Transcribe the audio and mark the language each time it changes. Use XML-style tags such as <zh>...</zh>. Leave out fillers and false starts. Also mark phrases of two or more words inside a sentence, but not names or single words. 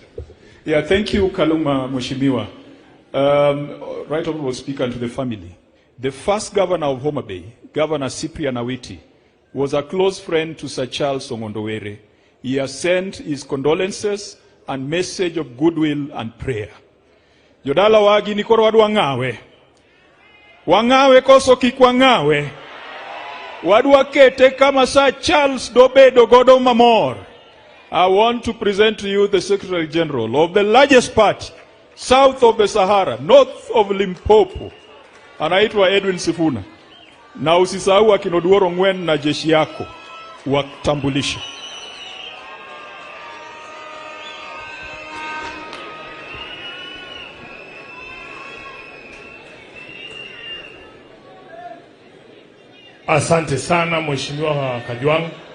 <en>Yeah, thank you, Kaluma Mheshimiwa. Right Honorable Speaker, and to the family. The first governor of Homa Bay, Governor Cyprian Awiti, was a close friend to Sir Charles Ong'ondo. He has sent his condolences and message of goodwill and prayer.</en> <luo>Jodala wagi ni koro wadwa ng'awe. Wangawe koso kikwangawe. Wadwa kete kama Sir Charles dobedo godo mamor.</luo> <en>I want to present to you the Secretary General of the largest party, south of the Sahara, north of Limpopo.</en> <sw>Anaitwa Edwin Sifuna. Na usisahau akinoduoro ngwen na jeshi yako watambulisha. Asante sana Mheshimiwa Kajwang.</sw>